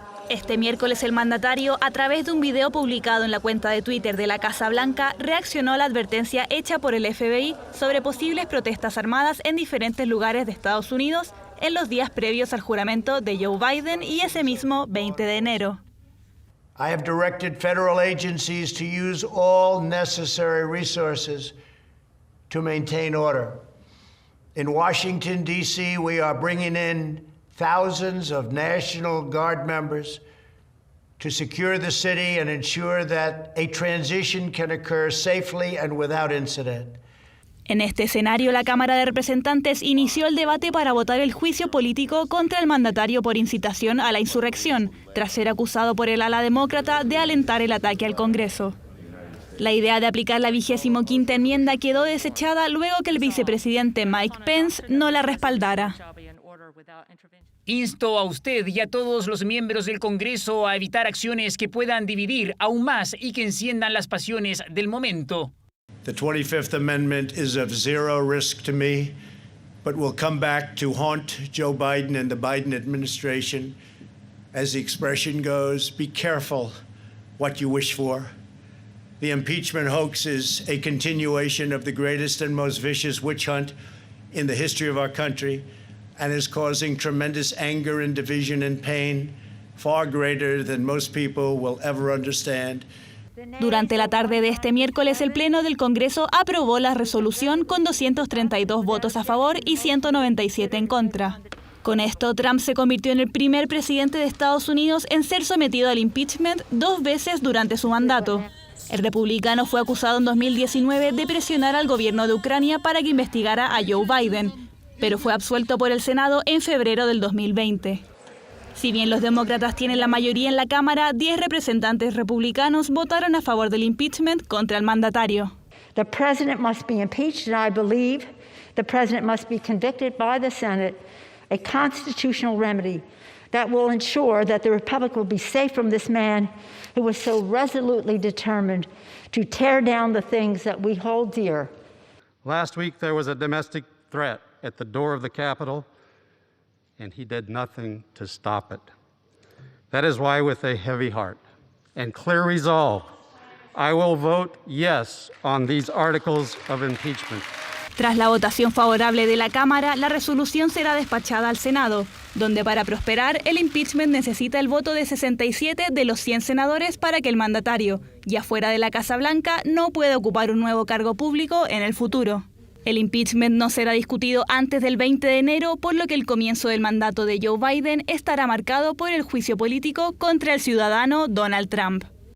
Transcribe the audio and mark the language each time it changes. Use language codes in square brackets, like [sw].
[es] Este miércoles el mandatario, a través de un video publicado en la cuenta de Twitter de la Casa Blanca, reaccionó a la advertencia hecha por el FBI sobre posibles protestas armadas en diferentes lugares de Estados Unidos en los días previos al juramento de Joe Biden y ese mismo 20 de enero. [en] I have directed federal agencies to use all necessary resources to maintain order. In Washington, D.C., we are bringing in thousands of National Guard members to secure the city and ensure that a transition can occur safely and without incident. [es] En este escenario, la Cámara de Representantes inició el debate para votar el juicio político contra el mandatario por incitación a la insurrección, tras ser acusado por el ala demócrata de alentar el ataque al Congreso. La idea de aplicar la 25ª enmienda quedó desechada luego que el vicepresidente Mike Pence no la respaldara. Insto a usted y a todos los miembros del Congreso a evitar acciones que puedan dividir aún más y que enciendan las pasiones del momento. [en] The 25th Amendment is of zero risk to me, but will come back to haunt Joe Biden and the Biden administration. As the expression goes, be careful what you wish for. The impeachment hoax is a continuation of the greatest and most vicious witch hunt in the history of our country and is causing tremendous anger and division and pain, far greater than most people will ever understand. [es] Durante la tarde de este miércoles, el Pleno del Congreso aprobó la resolución con 232 votos a favor y 197 en contra. Con esto, Trump se convirtió en el primer presidente de Estados Unidos en ser sometido al impeachment 2 veces durante su mandato. El republicano fue acusado en 2019 de presionar al gobierno de Ucrania para que investigara a Joe Biden, pero fue absuelto por el Senado en febrero del 2020. Si bien los demócratas tienen la mayoría en la Cámara, 10 representantes republicanos votaron a favor del impeachment contra el mandatario. [en] The president must be impeached, and I believe the president must be convicted by the Senate, a constitutional remedy that will ensure that the republic will be safe from this man who was so resolutely determined to tear down the things that we hold dear. Last week there was a domestic threat at the door of the Capitol, and he did nothing to stop it. That is why, with a heavy heart and clear resolve, I will vote yes on these articles of impeachment. [es] Tras la votación favorable de la Cámara, la resolución será despachada al Senado, donde para prosperar el impeachment necesita el voto de 67 de los 100 senadores para que el mandatario, ya fuera de la Casa Blanca, no pueda ocupar un nuevo cargo público en el futuro. El impeachment no será discutido antes del 20 de enero, por lo que el comienzo del mandato de Joe Biden estará marcado por el juicio político contra el ciudadano Donald Trump.